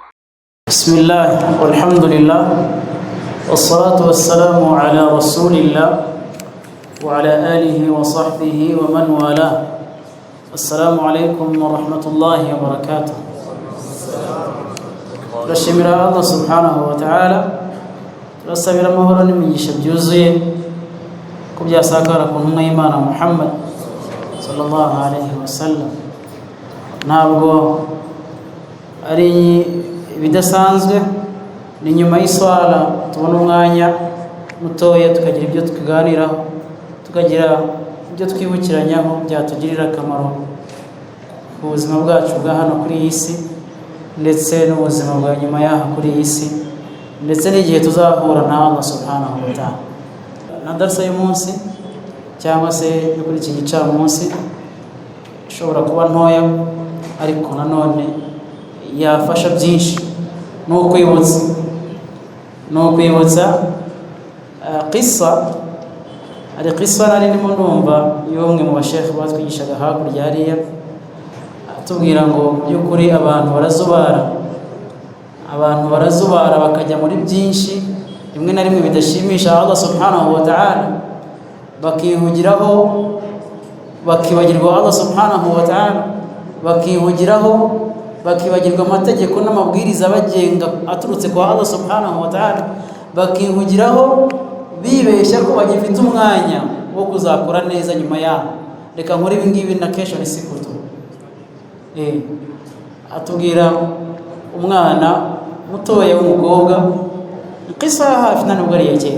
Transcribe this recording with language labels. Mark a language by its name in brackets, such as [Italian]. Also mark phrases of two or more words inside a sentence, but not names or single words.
[Arabic] بسم الله والحمد لله والصلاة والسلام على رسول الله وعلى آله وصحبه ومن والاه. السلام عليكم ورحمة الله وبركاته. [Kinyarwanda] turashimira Allah [Arabic] سبحانه وتعالى, [Kinyarwanda] turasabira amahoro n'imigisha byuzuye ku byasakara ku ntumwa y'Imana Muhammad [Arabic] صلى الله عليه وسلم. [Kinyarwanda] Ntabwo ari bidasanzwe ni nyuma y'iswala tubona umwanya mutoya tukagira ibyo tukiganiraho, tukagira ibyo twibukiranyaho byatugirira akamaro ku buzima bwacu bwa hano kuri iyi si ndetse n'ubuzima bwa nyuma y'aha kuri iyi si ndetse n'igihe tuzahura na Allah [Arabic] سبحانه وتعالى. [Kinyarwanda] Na darasa y'umunsi cyangwa se yo kuri iki gicamunsi ishobora kuba ntoya ariko nanone yafasha byinshi. ni ukwibutsa qissa nari ndimo ndumva y'umwe mu bashekhe batwigishaga hakurya hariya, atubwira ngo by'ukuri abantu barazubara bakajya muri byinshi rimwe na rimwe bidashimisha Allah [Arabic] سبحانه وتعالى, [Kinyarwanda] bakihugiraho bakibagirwa Allah [Arabic] سبحانه وتعالى, [Kinyarwanda] bakibagirwa amategeko n'amabwiriza bagenga aturutse kwa Allah [Arabic] سبحانه وتعالى, [Kinyarwanda] bakihugiraho bibeshya ko bagifite umwanya wo kuzakora neza nyuma yaho. Reka nkore ibi ngibi na kesho nisikutu. Atubwira umwana mutoya w'umukobwa, qissa hafi nubwo ari yake.